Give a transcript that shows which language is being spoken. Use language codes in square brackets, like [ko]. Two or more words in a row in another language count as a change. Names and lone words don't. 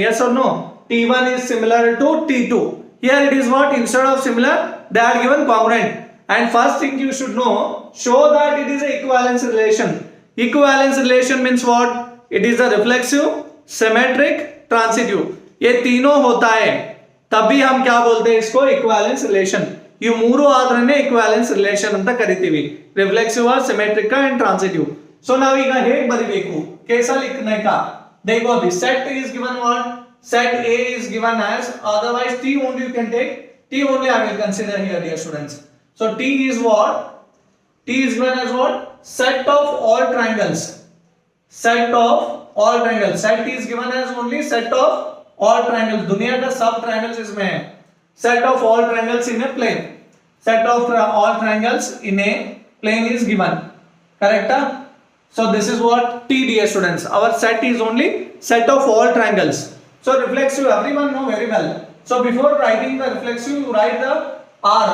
[en] Yes or no? T1 is similar to T2. Here it is what? Instead of similar, they are given congruent. And first thing you should know, show that it is an equivalence relation. Equivalence relation means what? It is a reflexive, symmetric, transitive. [hi] ये तीनों होता है तभी हम क्या बोलते हैं इसको [en] equivalence relation. [kn] ಈ ಮೂರು ಆದ್ರೇನೆ [en] equivalence relation [kn] ಅಂತ ಕರಿತೀವಿ. [en] reflexive symmetric and transitive. [kn] ಸೊ ನಾವೀಗ ಹೇಗೆ ಬರಿಬೇಕು [hi] कैसा लिखने का देखो. [en] अभी set is given what? Set A is given as, otherwise T only you can take. T only I will consider here, dear students. So T is what? T is given as what? Set of all triangles. Set of all triangles. Set is given as only set of all triangles. [hi] दुनिया का सब triangles इसमें है. [en] Set of all triangles in a plane. Set of all triangles in a plane is given. Correct? So this is what T, dear students. Our set is only set of all triangles. So reflexive, everyone know very well. So before writing the reflexive, you write the R.